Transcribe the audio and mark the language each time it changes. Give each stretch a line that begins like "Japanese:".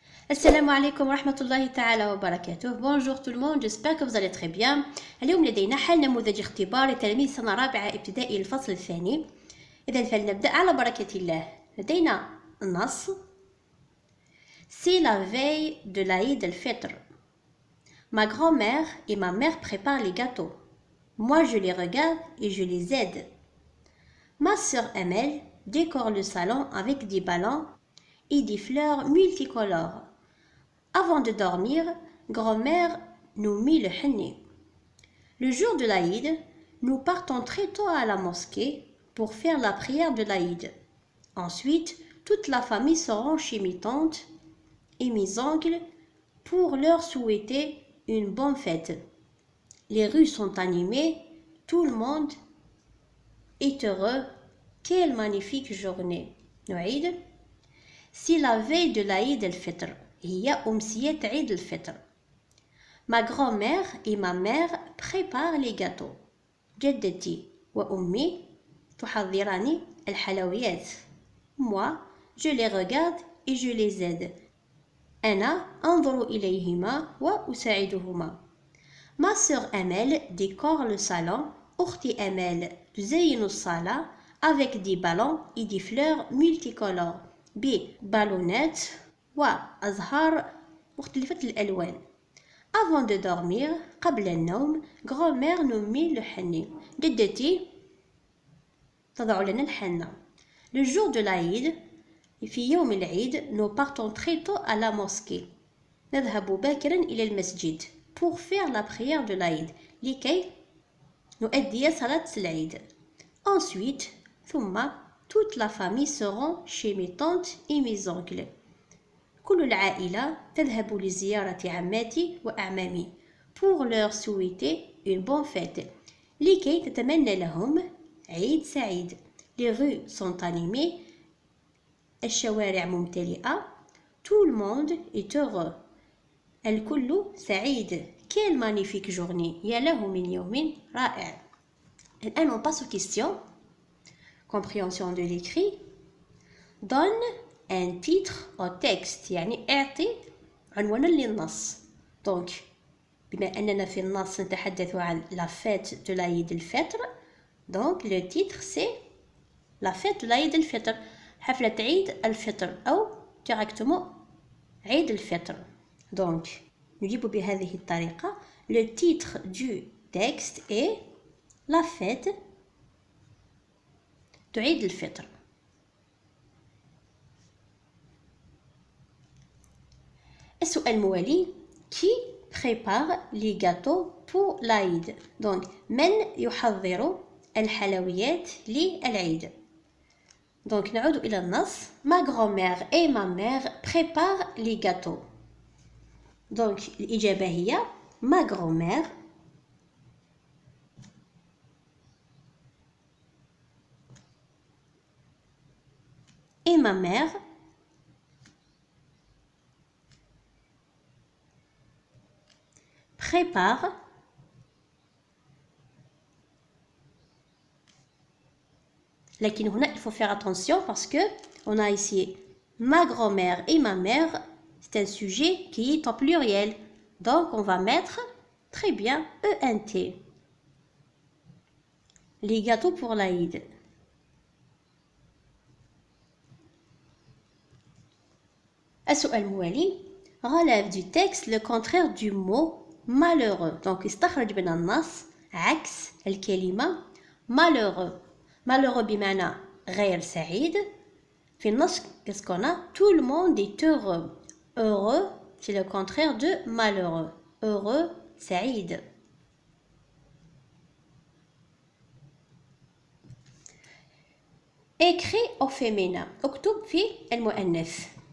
Arabic: السلام عليكم ورحمة الله تعالى وبركاته.
French: Bonjour tout le monde, j'espère que vous allez très bien.
Arabic: اليوم لدينا حل نموذج اختبار لتلاميذ سنة رابعة ابتدائي الفصل الثاني. إذا فلنبدأ على بركة الله. لدينا النص:
French: C'est la veille de l'Aïd el-Fitr. Ma grand-mère et ma mère préparent les gâteaux. Moi je les regarde et je les aide. Ma sœur Amel décore le salon avec des ballons et des fleurs multicolores. Avant de dormir, grand-mère nous mit le henné. Le jour de l'Aïd, nous partons très tôt à la mosquée pour faire la prière de l'Aïd. Ensuite, toute la famille se rend chez mes tantes et mes oncles pour leur souhaiter une bonne fête. Les rues sont animées, tout le monde est heureux. Quelle magnifique journée!
Arabic: نعيد.
French: C'est la veille de l'Aïd el-Fitr.
Arabic: هي أمسية عيد الفطر.
French: Ma grand-mère et ma mère préparent les gâteaux.
Arabic: جدتي وأمي تحضران الحلويات.
French: Moi, je les regarde et je les aide.
Arabic: أنا أنظر إليهما وأساعدهما.
French: Ma sœur Amel décore le salon.
Arabic: أختي أمال تزين الصالة
French: avec des ballons et des fleurs multicolores.
Arabic: ببالونات وأزهار مختلفة الألوان.
French: Avant de dormir,
Arabic: قبل النوم,
French: grand-mère nous mit le henné.
Arabic: جدتي تضع لنا الحنة.
French: Le jour de l'Aïd,
Arabic: في يوم العيد,
French: nous partons très tôt à la mosquée.
Arabic: نذهب باكرا إلى المسجد
French: pour faire la prière de l'Aïd,
Arabic: لكي نؤدي صلاة العيد.
French: Ensuite,
Arabic: ثم,
French: toute la famille se rend chez mes tantes et mes oncles.
Arabic: كل العائلة تذهب لزيارة عماتي وأعمامي
French: pour leur souhaiter une bonne fête.
Arabic: لكي تتمنى لهم عيد سعيد.
French: Les rues sont animées.
Arabic: الشوارع ممتلئة.
French: Tout le monde est heureux.
Arabic: الكل سعيد.
French: Quelle magnifique journée!
Arabic: يا له من يوم رائع. الآن
French: on passe aux questions. Compréhension de l'écrit. Donne un titre au texte.
Arabic: يعني اعطي عنوانا للنص.
French: Donc
Arabic: بما أننا في النص نتحدث عن
French: la fête de l'Aïd el-Fitr, donc le titre c'est la fête de l'Aïd el-Fitr,
Arabic: حفلة عيد الفطر أو
French: directement
Arabic: عيد الفطر.
French: Donc
Arabic: نجيب بهذه الطريقة.
French: Le titre du texte est la fête de
Arabic: عيد الفطر. السؤال الموالي:
French: Qui prépare les gâteaux pour l'Aïd? Donc
Arabic: من يحضر الحلويات للعيد؟
French: Donc
Arabic: نعود إلى النص.
French: Ma grand-mère et ma mère préparent les gâteaux. Donc
Arabic: الإجابة هي
French: ma grand-mère et ma mère préparent لكن هنا il faut faire attention parce que on a ici ma grand-mère et ma mère, c'est un sujet qui est en pluriel, donc on va mettre très bien ENT. Les gâteaux pour l'Aïd.
Arabic: السؤال الموالي:
French: relève du texte le contraire du mot malheureux. Donc
Arabic: استخرج من النص عكس الكلمة malheureux. malheureux بمعنى غير سعيد. في النص
French: qu'est-ce qu'on a? Tout le monde est heureux. Heureux, c'est le contraire de malheureux. Heureux,
Arabic: سعيد.
French: Écrit au féminin.
Arabic: اكتب في المؤنث.